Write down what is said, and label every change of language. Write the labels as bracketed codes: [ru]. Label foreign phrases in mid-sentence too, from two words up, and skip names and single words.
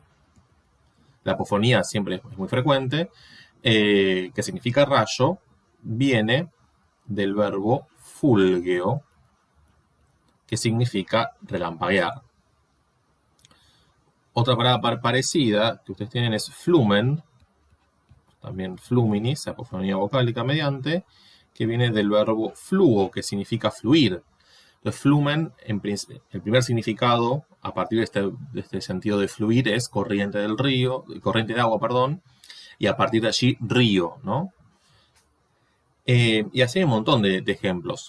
[es] La apofonía siempre es muy frecuente, que significa rayo, viene del verbo fulgeo, que significa relampaguear. Otra palabra parecida que ustedes tienen es flumen, también fluminis, apofonía vocálica mediante, que viene del verbo fluo, que significa fluir. Entonces, flumen, el primer significado, a partir de este sentido de fluir, es corriente del río, corriente de agua, perdón, y a partir de allí, río, ¿no? Y así hay un montón de ejemplos.